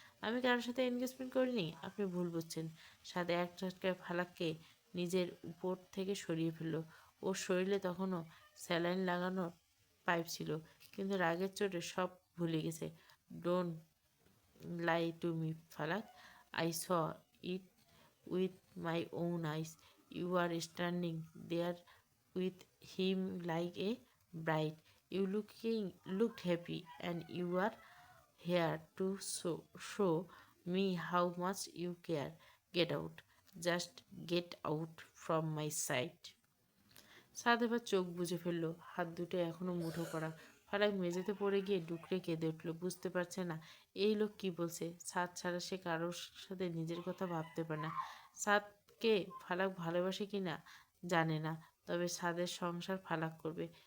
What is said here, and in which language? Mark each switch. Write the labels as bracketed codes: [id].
[bn] আমি কারোর সাথে এনগেজমেন্ট করিনি, আপনি ভুল বুঝছেন। সাথে এক ঝটকায় ফালাককে নিজের উপর থেকে সরিয়ে ফেললো। ওর শরীরে তখনও স্যালাইন লাগানো পাইপ ছিল, কিন্তু রাগের চোটে সব ভুলে গেছে। [en] Don't lie to me Falak, I saw it with my own eyes. You are standing there with him like a bride. You looked happy, and you are here to show me how much you care. Get out. Just get out from my sight. [bn] সাদ এবার চোখ বুজে ফেললো, হাত দুটো এখনো মুঠো করা। ফারাক মেঝেতে পড়ে গিয়ে ডুকরে কেঁদে উঠল, বুঝতে পারছে না এই লোক কি বলছে। সাদ ছাড়া সে কারোর সাথে নিজের কথা ভাবতে পারে না। সাদকে ফালাক ভালোবাসে কি না জানে না, তবে সাদের সংসার ফালাক করবে।